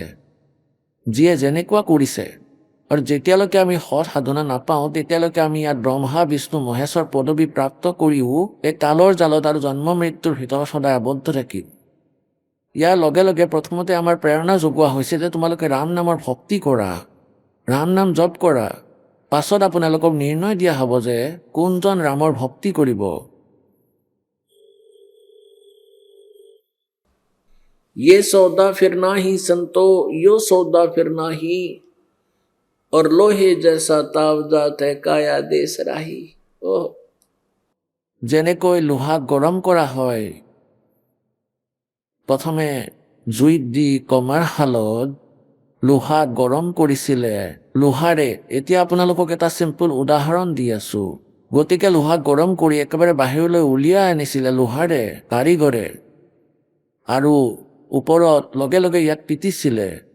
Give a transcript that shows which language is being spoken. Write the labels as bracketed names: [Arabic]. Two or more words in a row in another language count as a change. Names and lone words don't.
[Assamese] যিয়ে যেনেকুৱা কৰিছে, আৰু যেতিয়ালৈকে আমি সৎ সাধনা নাপাওঁ, তেতিয়ালৈকে আমি ইয়াত ব্ৰহ্মা, বিষ্ণু, মহেশ্বৰ পদবী প্ৰাপ্ত কৰিও এই কালৰ জালত আৰু জন্ম মৃত্যুৰ ভিতৰত সদায় আবদ্ধ থাকিম। ইয়াৰ লগে লগে প্ৰথমতে আমাৰ প্ৰেৰণা যোগোৱা হৈছে যে তোমালোকে ৰাম নামৰ ভক্তি কৰা, ৰাম নাম জপ কৰা। পাছত আপোনালোকক নিৰ্ণয় দিয়া হ'ব যে কোনজন ৰামৰ ভক্তি কৰিব। [Hindi] ये सौदा फिरना ही संतो, यो सौदा फिरना ही। और लोहे जैसा ताव जात है, काया दे सराही। ओह, [Assamese] যেনেকৈ লোহাক গৰম কৰা হয়, প্ৰথমে জুইত দি কমাৰ শালত লোহা গৰম কৰিছিলে লোহাৰে। এতিয়া আপোনালোকক এটা চিম্পল উদাহৰণ দি আছো। গতিকে লোহা গৰম কৰি একেবাৰে বাহিৰলৈ উলিয়াই আনিছিলে লোহাৰে কাৰিকৰে, আৰু ওপৰত লগে লগে ইয়াত পিটিছিলে।